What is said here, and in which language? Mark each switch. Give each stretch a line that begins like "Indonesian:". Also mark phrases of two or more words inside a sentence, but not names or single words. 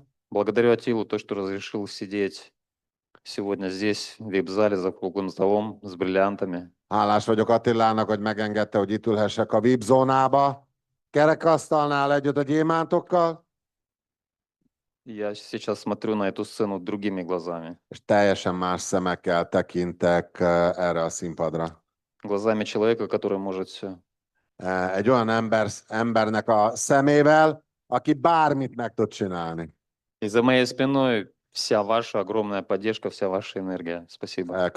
Russian: Благодарю Атилу, то, что разрешил сидеть сегодня здесь, в вип-зале за круглым столом с бриллиантами.
Hungarian: Hálás vagyok Attilának, hogy megengedte, hogy itt ülhessek a VIP zónába, kerekasztalnál együtt a gyémántokkal,
Russian: Я сейчас смотрю на эту sцену другими глазами.
Hungarian: és teljesen más szemekkel tekintek erre a színpadra.
Russian: Глазами человека, который может все.
Hungarian: Egy olyan embernek a szemével, aki bármit meg tud csinálni.
Russian: И за моей спиной вся ваша огромная поддержка, вся ваша энергия. Спасибо.